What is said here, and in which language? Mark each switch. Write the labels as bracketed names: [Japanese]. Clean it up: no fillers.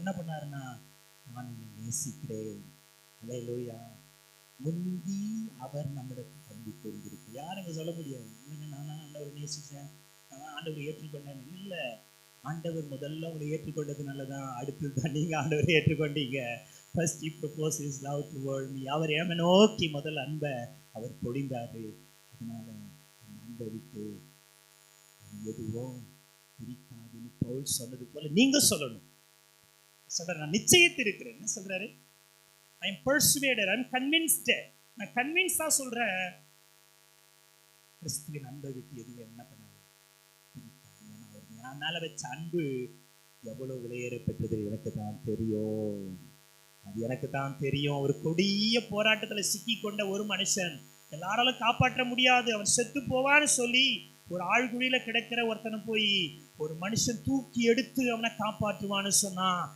[Tamil] என்ன பண்ணாருன்னா, நான் உன்னை நேசிக்கிறேன். அல்லேலூயா. முந்தி அவர் நம்மிடத்தில் அன்பு கொண்டிருக்கு. யாரும் சொல்ல முடியாது, இல்லைங்க நானும் ஆண்டவரை நேசிச்சேன், நான் ஆண்டவரை ஏற்றுக்கொண்டேன். இல்லை, ஆண்டவர் முதல்ல உங்களை ஏற்றுக்கொண்டதுனாலதான் அடுத்தது தான் நீங்க ஆண்டவரை ஏற்றுக்கொண்டீங்க. First [English] he proposed his love toward me. [Tamil] அவர் ஏம நோக்கி முதல் அன்பை அவர் பொழிந்தாரு. அதனால அன்பை விட்டு எதுவும் பிரிக்காதுன்னு பவுல் சொன்னது போல நீங்க சொல்லணும். சொல்ற, நான் நிச்சயத்து இருக்கிறேன். என்ன சொல்றாரு? [English] I am persuaded, I am convinced. [Tamil] நான் கன்வின்ஸா சொல்றேன், கிறிஸ்துவின் அன்பை விட்டு எதுவும் என்ன பண்ணாது. நான் மேல வச்ச அன்பு எவ்வளவு விலையேறப்பட்டது எனக்கு தான் தெரியும். அது எனக்கு தான் தெரியும். ஒரு கொடிய போராட்டத்துல சிக்கி கொண்ட ஒரு மனுஷன், எல்லாராலும் காப்பாற்ற முடியாது, அவன் செத்து போவான்னு சொல்லி ஒரு ஆழ்குழியில கிடக்கிற ஒருத்தனை போய் ஒரு மனுஷன் தூக்கி எடுத்து அவனை காப்பாற்றுவான்னு சொன்னா,